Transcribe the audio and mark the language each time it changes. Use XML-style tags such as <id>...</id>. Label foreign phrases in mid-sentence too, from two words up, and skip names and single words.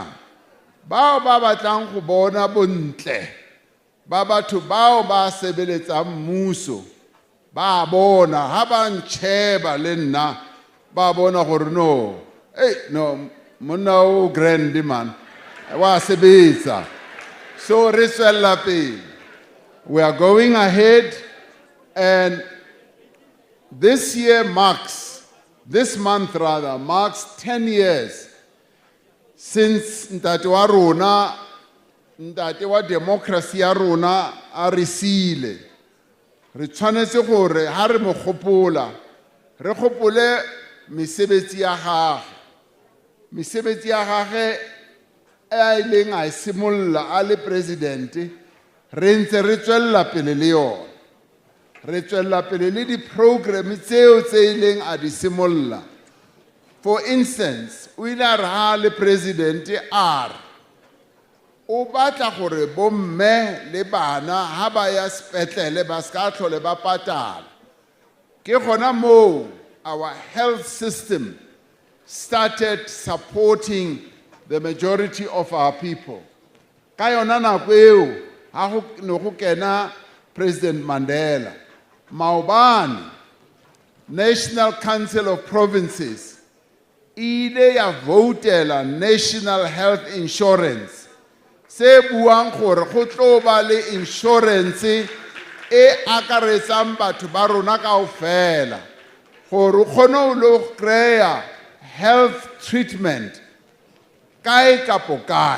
<tn>Bao ba batlang go bona bontle ba batho bao ba sebeletsang mmuso ba bona ha ba ntšheba le nna ba bona gore no, no, monna o</tn> <en>grand man</en> <tn>wa sebetsa. So re tswella pele.</tn> <en>We are going ahead, and this month marks 10 years since</en> <tn>ntate wa rona, ntate wa democracy ya rona a re siile. Re tshwanetse gore ha re mo gopola, re gopole mesebetsi ya gagwe. Mesebetsi ya gagwe e ileng a simolla a le president, re ntse re tswella pele le yona. Re tswella pele le di-program tseo tse ileng a di simolla.</tn> <en>For instance,</en> <tn>o ile a re ha le president a re o batla gore bomme le bana ha ba ya sepetlele ba ska tlhole ba patala. Ke gona moo</tn> <en>our health system started supporting the majority of our people.</en> <tn>Ka yona nako eo ha go ne go kena President Mandela, maobane National Council of Provinces ile ya votela</tn> <en>national health insurance,</en> <tn>se buang gore go tlo ba le insurance e akaretsang batho ba rona kaofela gore o kgone ho lo kry-a</tn> <en>health treatment</en> <tn>kae kapo kae.</tn>